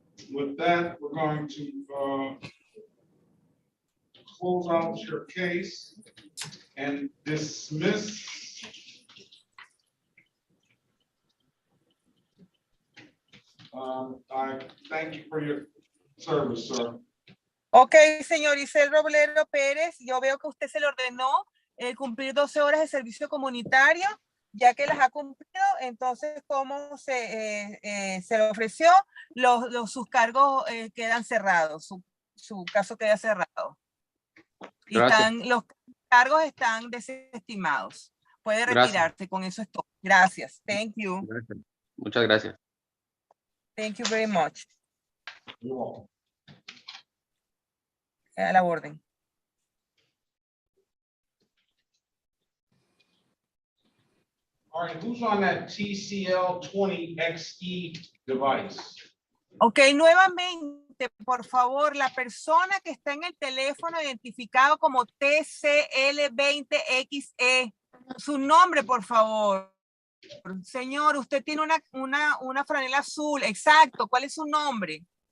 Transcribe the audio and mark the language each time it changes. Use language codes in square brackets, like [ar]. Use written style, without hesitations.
[en] With that, we're going to close out your case and dismiss. I thank you for your service, sir. [es] Ok, señor Isel Robledo Pérez, yo veo que usted se le ordenó cumplir 12 horas de servicio comunitario, ya que las ha cumplido, entonces, como se le ofreció, sus cargos quedan cerrados, su caso queda cerrado. Y los cargos están desestimados. Puede retirarse, con eso es todo. Gracias. [en] Thank you. [es] Gracias. Muchas gracias. [en] Thank you very much. You're welcome. [es] A la orden. [en] All right, who's on that TCL 20XE device? [es] Ok, nuevamente, por favor, la persona que está en el teléfono identificado como TCL20XE, su nombre, por favor. Señor, usted tiene una franela azul, exacto, ¿cuál es su nombre?